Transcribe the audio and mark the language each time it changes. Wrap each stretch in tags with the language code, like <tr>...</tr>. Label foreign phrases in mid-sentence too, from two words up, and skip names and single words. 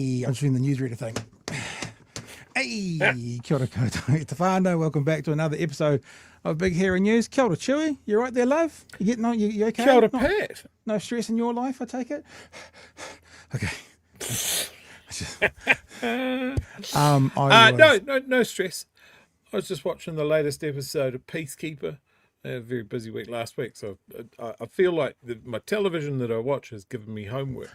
<en>difference between the newsreader thing.</en> <mi>Hey, kia ora koutou te whānau.</mi> <en>Welcome back to another episode of Big Hairy News.</en> <mi>Kia ora, Chewie.</mi> <en>You right there, love? You getting on? You okay?</en> <mi>Kia ora, Pat.</mi> <en>No stress in your life, I take it? Okay. No stress. I was just watching the latest episode of Peacekeeper. I had a very busy week last week, so I feel like my television that I watch has given me homework.</en>